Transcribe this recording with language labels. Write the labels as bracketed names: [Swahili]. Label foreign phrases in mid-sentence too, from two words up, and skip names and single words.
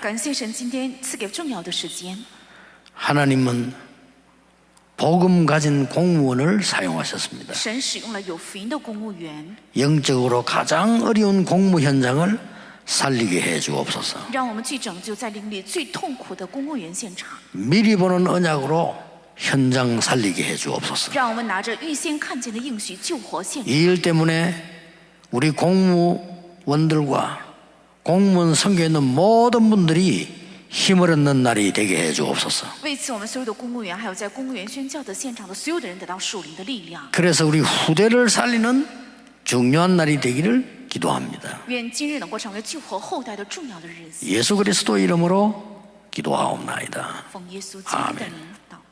[Chinese] 感谢神今天赐给重要的时间。 [Korean] 하나님은 복음 가진 공무원을 사용하셨습니다. [Chinese] 神使用了有福音的公务员， [Korean] 영적으로 가장 어려운 공무 현장을 살리게 해 주옵소서. [Chinese] 让我们去拯救在灵里最痛苦的公务员现场， [Korean] 미리 보는 언약으로 현장 살리게 해 주옵소서. [Chinese] 让我们拿着预先看见的应许救活现场。 [Korean] 이 일 때문에 우리 공무원들과 공무원 선교에 있는 모든 분들이 힘을 얻는 날이 되게 해 주옵소서. [Chinese] 为此，我们所有的公务员，还有在公务员宣教的现场的所有的人，得到属灵的力量。 [Korean] 그래서 우리 후대를 살리는 중요한 날이 되기를 기도합니다. [Chinese] 愿今日能够成为救活后代的重要的日子。 [Korean] 예수 그리스도 이름으로 기도하옵나이다. [Chinese] 奉耶稣基督的 [Korean] 아멘 [Chinese] 名。